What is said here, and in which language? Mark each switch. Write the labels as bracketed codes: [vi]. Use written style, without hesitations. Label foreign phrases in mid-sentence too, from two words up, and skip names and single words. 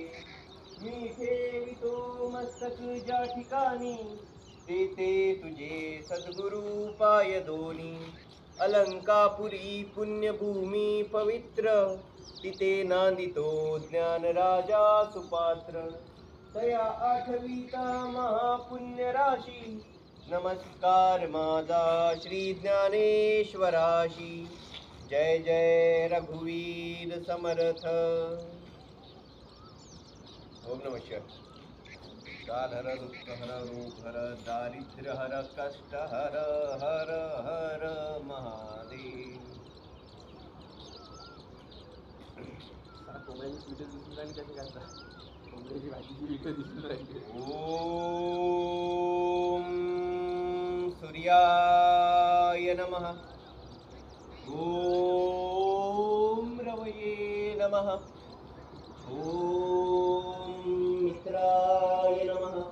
[mr] मी ठेवितो मस्तक ज्या ठिकाणी ते तुझे सद्गुरु पाय दोनी. अलंकापुरी पुण्यभूमी पवित्र तिथे नांदितो ज्ञान राजा सुपात्र. तया आठविता महापुण्य राशी नमस्कार माझा श्री ज्ञानेश्वराशी. जय जय रघुवीर समर्थ. [sa] ओम नमः शिवाय. काल हर दुःख हर रोग हर दारिद्र्य हर कष्ट हर हर हर महादेव. [mr] कोंबड्याची स्वीट दिसून राहिली कशी करता. [sa] ओम सूर्याय नमः। ओम रवये नमः। ओम मित्राय नमः।